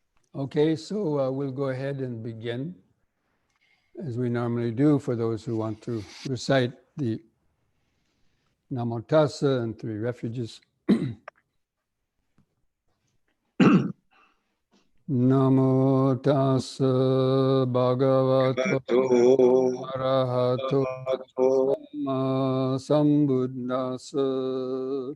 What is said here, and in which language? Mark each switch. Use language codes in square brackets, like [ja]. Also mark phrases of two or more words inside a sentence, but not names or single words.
[en] Okay, so we'll go ahead and begin, as we normally do, for those who want to recite the Namo Tassa and Three Refuges. [pi] Namo Tassa Bhagavato Arahato Samma Sambuddhassa.